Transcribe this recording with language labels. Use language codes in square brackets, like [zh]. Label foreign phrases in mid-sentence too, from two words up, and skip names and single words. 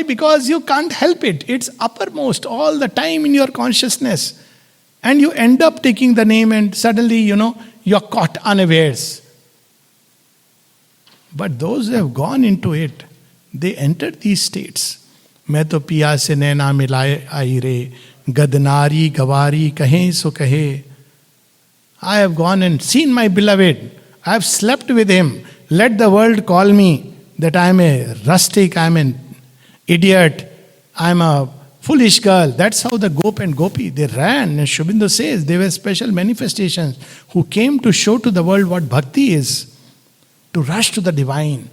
[en] Because you can't help it. It's uppermost all the time in your consciousness. And you end up taking the name and suddenly, you're caught unawares. But those who have gone into it, they entered these states. [hi] मैं तो पिया से नैना मिलाए आई रे, गदनारी गवारी कहें सो कहे. [en] I have gone and seen my beloved. I have slept with him. Let the world call me that I am a rustic, I am an idiot, I am a foolish girl. That's how the Gop and Gopi, they ran. And Shubindu says they were special manifestations who came to show to the world what bhakti is, to rush to the divine.